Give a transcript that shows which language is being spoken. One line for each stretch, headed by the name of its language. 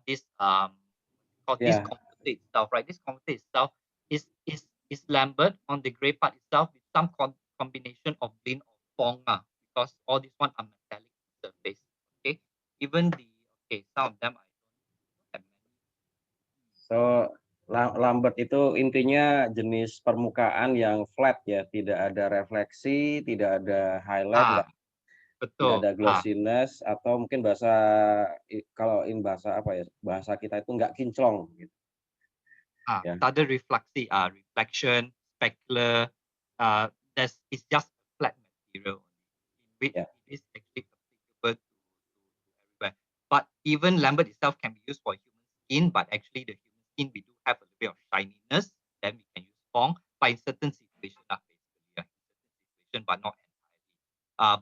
English: This this computer itself, right? This computer itself is Lambert on the gray part itself with some combination of Blin or Fong, because all these one are metallic surface. Okay, even some of them I don't have many.
Indonesian: So Lambert itu intinya jenis permukaan yang flat ya, tidak ada refleksi, tidak ada highlight, tidak Betul. ada glossiness, atau mungkin kalau bahasa apa ya, bahasa kita itu nggak kinclong gitu. Tak ada refleksi,
English: reflection, specular, it's just a flat material in which it is actually applicable to everywhere. But even Lambert itself can be used for human skin,
Indonesian: but actually
English: the human skin, we do have a little bit of shininess, then we can use Fong, but in certain situations, basically, in certain situations, but not entirely.